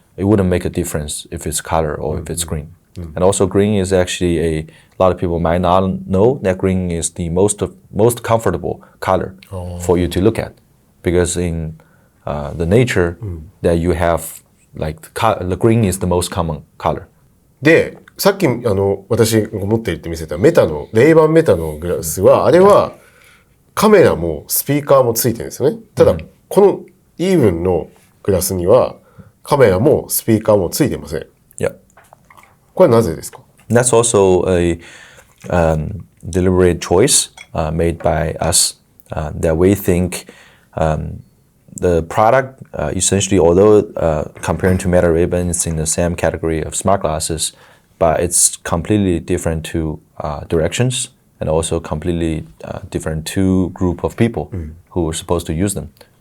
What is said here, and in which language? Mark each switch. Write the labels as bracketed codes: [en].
[en] It wouldn't make a difference if it's color or if it's green. And also green is actually a lot of people might not know that green is the most comfortable color for you to look at, because in the nature that you have, like the green is the most common color. [ja] で、さっき私が持ってるって見せたレイバンメタのグラスは、あれはカメラもスピーカーもついてるんですよね。ただ、このEvenのグラスにはカメラもスピーカーもついてません。 [en] Yeah. [ja] これはなぜですか？ [en] That's also a deliberate choice made by us that we think the product essentially, although comparing to Meta Ray-Ban, it's in the same category of smart glasses, but it's completely different two directions and also completely different two group of people who are supposed to use them.